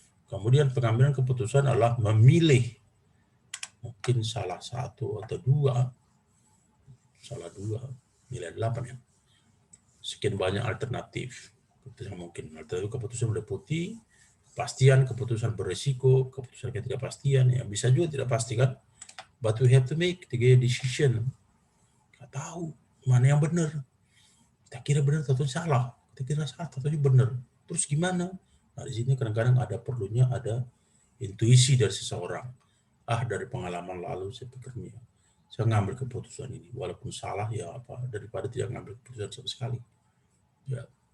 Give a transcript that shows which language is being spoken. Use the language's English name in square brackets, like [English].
[Indonesian] Kemudian pengambilan keputusan adalah memilih, mungkin salah satu atau dua, nilai 8 ya. Sekian banyak alternatif. Keputusan mungkin alternatif keputusan udah putih, kepastian, keputusan berisiko, keputusan ketidakpastian, ya bisa juga tidak pasti kan. [English] But we have to make the decision. [Indonesian] Nggak tahu mana yang benar. Kita kira benar atau salah. Kita kira salah atau benar. Terus gimana? Nah di sini kadang-kadang ada perlunya ada intuisi dari seseorang. Dari pengalaman lalu saya pikirnya saya ngambil keputusan ini walaupun salah ya apa daripada tidak ngambil keputusan sama sekali. Ya.